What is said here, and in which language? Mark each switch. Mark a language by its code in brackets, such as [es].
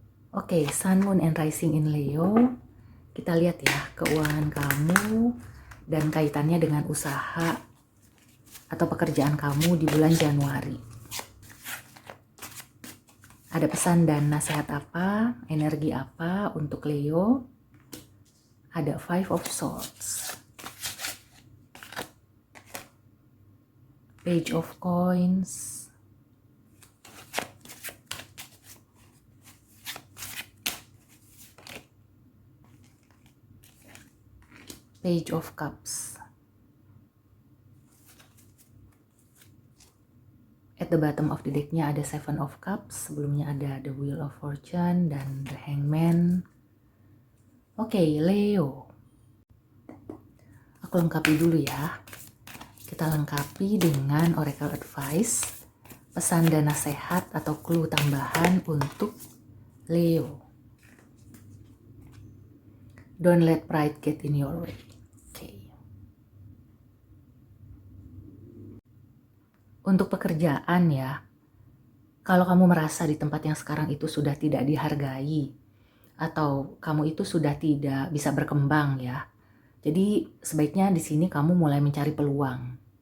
[id] Oke, [en] Sun, Moon, and Rising in Leo. [id] Kita lihat ya, keuangan kamu dan kaitannya dengan usaha atau pekerjaan kamu di bulan Januari. Ada pesan dan nasihat apa, energi apa untuk Leo? Ada Five of Swords, Page of Coins, Page of Cups. [en] At the bottom of the deck- [id] nya ada Seven of Cups, sebelumnya ada The Wheel of Fortune dan The Hangman. Oke, Leo. Aku lengkapi dulu ya. Kita lengkapi dengan Oracle Advice, pesan dan nasihat atau clue tambahan untuk Leo. [en] Don't let pride get in your way. [id] Untuk pekerjaan ya, kalau kamu merasa di tempat yang sekarang itu sudah tidak dihargai, atau kamu itu sudah tidak bisa berkembang ya, jadi sebaiknya di sini kamu mulai mencari peluang.